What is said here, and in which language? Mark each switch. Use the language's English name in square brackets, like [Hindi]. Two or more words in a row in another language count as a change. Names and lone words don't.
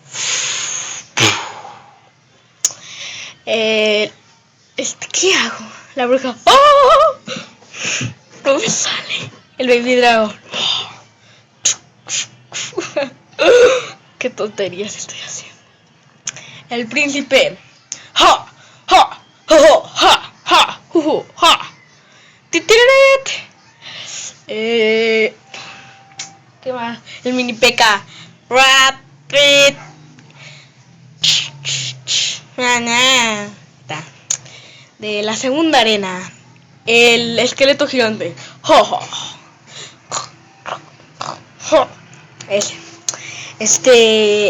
[Spanish] ¿Qué hago? La bruja. ¡Oh! No me sale. El baby dragón. Qué tonterías estoy haciendo. El príncipe. ¡Ja! ¡Ja! ¡Ja! ¡Ja! ¡Ja! ¡Ja! ¡Ja! ¡Titiririt! ¿Qué más? El mini P.K. Rapid. De la segunda arena. El esqueleto gigante. Ese.